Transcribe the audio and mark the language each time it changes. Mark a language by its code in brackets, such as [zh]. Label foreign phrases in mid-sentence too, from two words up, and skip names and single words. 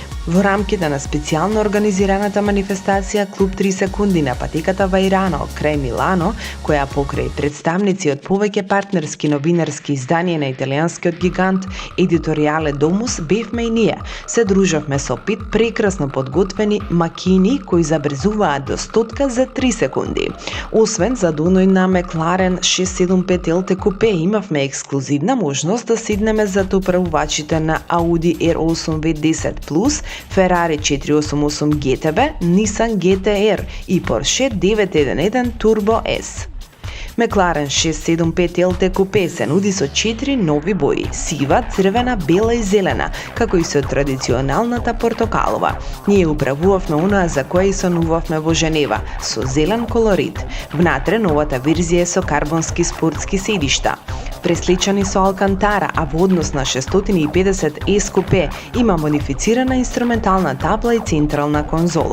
[mk] Во рамките на специјално организираната манифестација Клуб 3 секунди на патеката Вајрано крај Милано, која покрај представници од повеќе партнерски новинарски изданија на италијанскиот гигант Едиторијале Домус, бевме и ние. Се дружевме со 5 прекрасно подготвени макини кои забрзуваат до 100 за 3 секунди. Освен за доној на Мекларен 675 LT купе, имавме ексклузивна можност да седнеме зад управувачите на Audi R8 V10+, Ferrari 488 GTB, Nissan GT-R и Porsche 911 Turbo S. Мекларен 675 LT купе се нуди со 4 нови бои: сива, црвена, бела и зелена, како и со традиционалната портокалова. Ние управувавме онаа за која и сонувавме во Женева, со зелен колорит. Внатре новата верзија е со карбонски спортски седишта, пресличани со алкантара, а во однос на 650 S купе има модифицирана инструментална табла и централна конзола.